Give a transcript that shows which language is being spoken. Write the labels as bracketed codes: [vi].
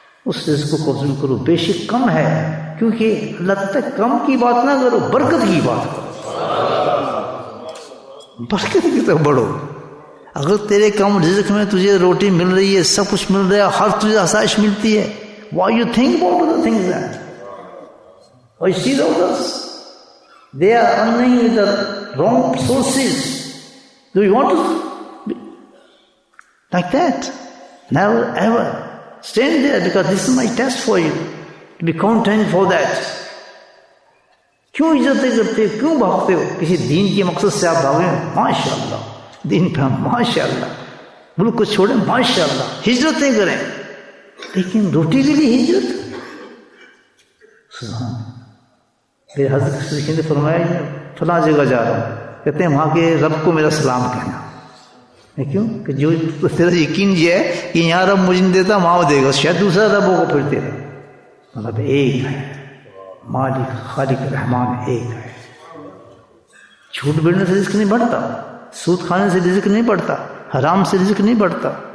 [ur] اس رزق کو قبض کرو، بے شک کم ہے، کیونکہ اللہ تک کم کی بات نہ کرو، برکت کی بات کرو، برکت کی طرف بڑھو۔ اگر تیرے کم رزق میں تجھے روٹی مل رہی ہے، سب کچھ مل رہا ہے، ہر تجھے آسائش ملتی ہے، [en] why you think about other things then? Or you see the others, they are earning with the wrong sources. Do you want to be like that? Never ever. Stand there, because this is my test for you, to be content for that. [ur] کیوں عزتیں کرتے ہو، کیوں بھاگتے ہو؟ کسی دین کے مقصد سے آپ بھاگے، ماشاء اللہ، دین پہ ماشاء اللہ، ملک کو چھوڑیں ماشاء اللہ، ہجرتیں کریں، لیکن روٹی کے لیے ہجرت؟ سبحان۔ پھر حضرت صدیق نے فرمایا فلاں جگہ جا رہا ہوں، کہتے ہیں وہاں کے رب کو میرا سلام کہنا۔ کیوں کہ جو تیرا یقین یہ ہے کہ یہاں رب مجھے نہیں دیتا، وہاں دے گا، شاید دوسرا رب ہوگا، پھر تیرا مطلب ایک ہے، مالک خالق رحمان ایک ہے۔ جھوٹ بولنے سے رزق نہیں بڑھتا، سود کھانے سے رزق نہیں بڑھتا، حرام سے رزق نہیں بڑھتا،